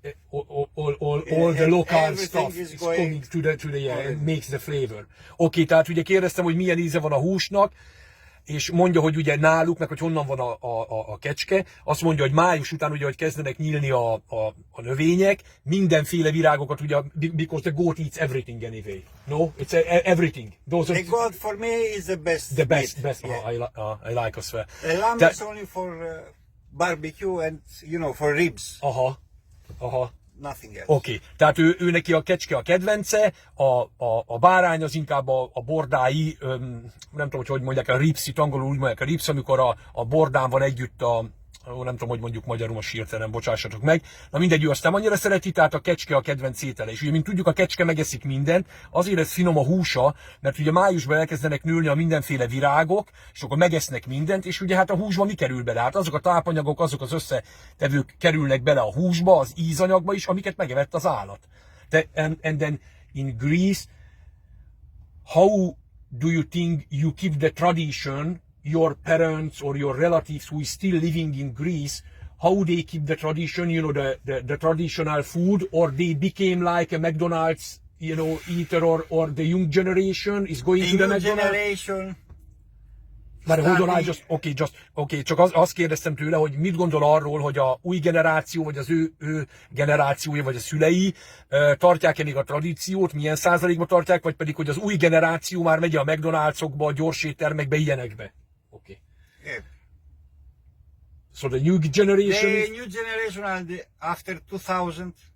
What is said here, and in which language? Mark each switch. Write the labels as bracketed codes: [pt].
[en] All the local stuff is coming to the and makes the flavor. [hu] Oké, tehát ugye kérdeztem, hogy milyen íze van a húsnak, és mondja, hogy ugye náluk, meg hogy honnan van a kecske, azt mondja, hogy május után ugye, hogy kezdenek nyílni a növények, mindenféle virágokat, ugye, [en] because the goat eats everything anyway. No? It's everything. The goat for me is the best. The best. Yeah. I like as well. The lamb is only for barbecue and, for ribs. Aha. Nothing else. [hu] Oké, tehát ő neki a kecske a kedvence, a bárány az inkább a bordái, nem tudom, hogy mondják, a ribs, itt angolul úgy mondják a ribs, amikor a bordán van együtt nem tudom, hogy mondjuk magyarul, most hirtelen, bocsássatok meg. Na mindegy, ő azt nem annyira szereti, tehát a kecske a kedvenc étele. És ugye, mint tudjuk, a kecske megeszik mindent, azért ez finom a húsa, mert ugye májusban elkezdenek nőni a mindenféle virágok, és akkor megesznek mindent, és ugye hát a húsba mi kerül bele? Hát azok a tápanyagok, azok az összetevők kerülnek bele a húsba, az ízanyagba is, amiket megevett az állat. [en] And then in Greece, how do you think you keep the tradition? Your parents or your relatives who is still living in Greece, how they keep the tradition, the traditional food, or they became like a McDonald's, eater, or the young generation is going to the McDonald's? Generation. But hold on, [hu] csak azt kérdeztem tőle, hogy mit gondol arról, hogy a új generáció, vagy az ő generációja, vagy a szülei tartják-e még a tradíciót, milyen százalékban tartják, vagy pedig, hogy az új generáció már megy a McDonald'sokba, a gyorséttermekbe, ilyenekbe. [en] Okay. Yeah. So the new generation. The new generation and after 2000